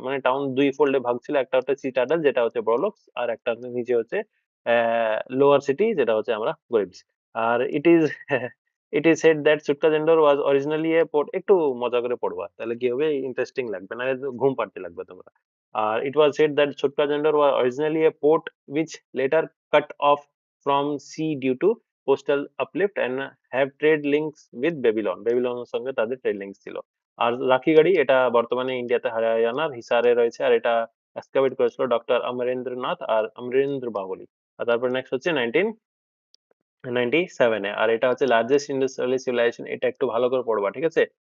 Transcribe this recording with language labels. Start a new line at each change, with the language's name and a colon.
Bangla: মানে টাউন দুই ফোল্ডে ভাগ ছিল, একটা হচ্ছে সিটাডেল যেটা হচ্ছে বড়লোকস, আর একটা নিচে হচ্ছে লোয়ার সিটি যেটা হচ্ছে আমরা গরিবস। আর
English: It is it is said that Sutkagen Dor was originally a port.
Bangla: একটু মজা করে পড়বা, তাহলে কি হবে ইন্টারেস্টিং লাগবে, না ঘুম পাড়তে লাগবে তোমরা। আর
English: It was said that Sutkagen Dor was originally a port which later cut off from sea due to coastal uplift and have trade links with Babylon.
Bangla: বেবিলনের সঙ্গে তাদের ট্রেড লিঙ্কস ছিল। আর রাখিগাড়ি, এটা বর্তমানে ইন্ডিয়াতে হরিয়ানার হিসারে রয়েছে। আর এটা এক্সকাভেট করেছিল ডক্টর অমরেন্দ্রনাথ আর অমরেন্দ্র বাহুলি। আর তারপর নেক্সট হচ্ছে 1997 এ। আর এটা হচ্ছে লার্জেস্ট ইন্ডাস্ট্রিয়াল সিভিলাইজেশন, এটা একটু ভালো করে পড়বা, ঠিক আছে।